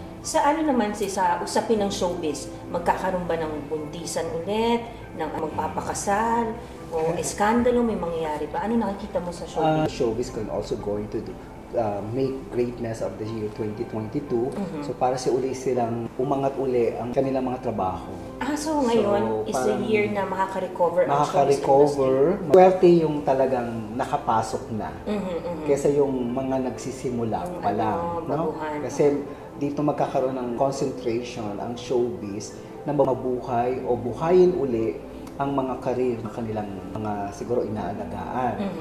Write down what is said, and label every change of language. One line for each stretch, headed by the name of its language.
Filipino: Sa ano naman sa usapin ng showbiz, magkakaroon ba ng buntisan ulit, ng magpapakasal, o eskandalo, may mangyayari ba? Ano nakikita mo sa showbiz?
English: Showbiz can also going to make greatness of the year 2022.
Filipino: So para uli silang umangat uli ang kanilang mga trabaho. So ngayon
English: is a year
Filipino: na makaka-recover ang showbiz industry. Swerte yung talagang nakapasok na. Kesa yung mga nagsisimula pa lang. No? Kasi dito magkakaroon ng concentration ang showbiz na mabuhay o buhayin uli ang mga karir na kanilang mga siguro inaalagaan.